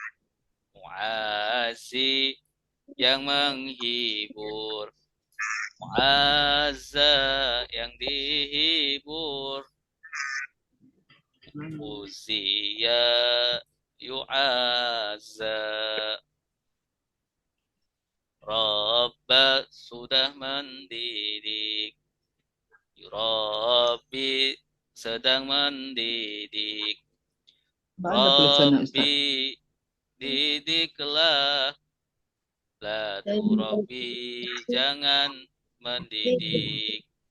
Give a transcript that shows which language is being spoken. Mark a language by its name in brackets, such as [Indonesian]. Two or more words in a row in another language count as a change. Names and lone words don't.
[Indonesian] Mu'azi yang menghibur. Mu'azza yang dihibur. [Arabic] Uziya yu'azza. [Indonesian] Rabba sudah mendidik. Rabbi sedang mendidik. Rabbi didiklah. [Arabic] La turabbi [Indonesian] jangan mendidik.